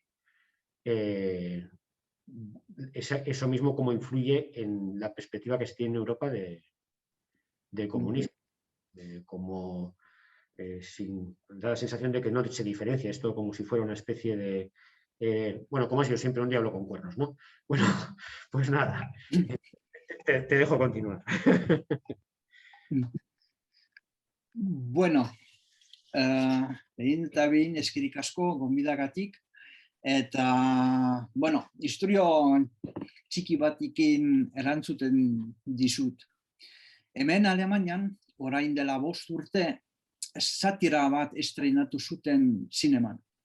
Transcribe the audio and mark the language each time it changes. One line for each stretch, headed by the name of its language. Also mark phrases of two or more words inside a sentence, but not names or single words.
Spanish: eso mismo como influye en la perspectiva que se tiene en Europa del comunismo, como da la sensación de que no se diferencia esto como si fuera una especie de, como ha sido siempre un diablo con cuernos, ¿no? Bueno, pues nada, te dejo continuar.
Basque: Bueno, egin eta behin eskerrik asko gonbidagatik. Eta, historio txiki batikin erantzuten dizut. Hemen Alemanian, orain dela 5 urte, satira bat estreinatu zuten zineman.